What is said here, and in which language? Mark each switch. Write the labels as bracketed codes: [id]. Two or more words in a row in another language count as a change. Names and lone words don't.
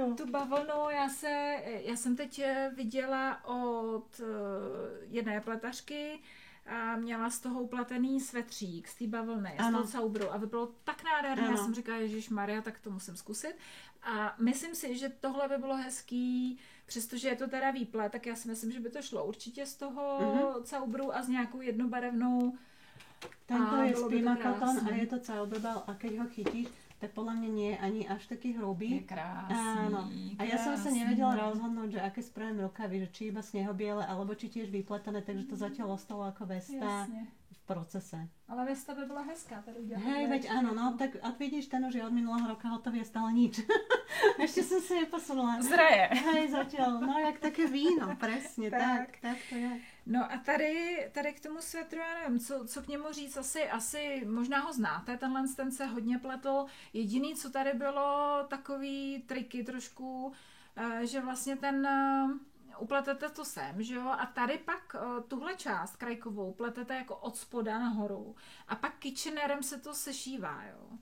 [cs] Tu bavlnu já jsem teď viděla od jedné pletařky a měla z toho upletený svetřík z té bavlny, z toho caubru a vypadalo tak nádherně. Já jsem říkala, ježišmarja, tak to musím zkusit. A myslím si, že tohle by bylo hezký, přestože je to teda výplet, tak já si myslím, že by to šlo určitě z toho caubru a s nějakou jednobarevnou. [sk] Tento je Spima Cotton a je to Cyberbell a keď ho chytíš, tak podľa mňa nie je ani až taký hrubý. [cs] Je krásný. [sk] Áno. A ja som sa nevedela rozhodnúť, že aké spravím rukavy, že či iba snehobiele, alebo či tiež vypletané, takže to zatiaľ ostalo ako vesta v procese. [cs] Ale vesta by bola hezká tady udělat. [sk] Hej, veď áno, no tak a vidíš, ten už je od minulého roka hotový a stále nič. Ešte som sa neposunula. [cs] Zraje. [sk] Hej, zatiaľ, no jak také víno, presne, tak to je. [cs] No a tady k tomu svetru, já nevím, co k němu říct, asi možná ho znáte, ten se hodně pletl. Jediný, co tady bylo, takový triky trošku, že vlastně upletete to sem, že jo, a tady pak tuhle část krajkovou pletete jako od spoda nahoru a pak kitchenerem se to sešívá, jo.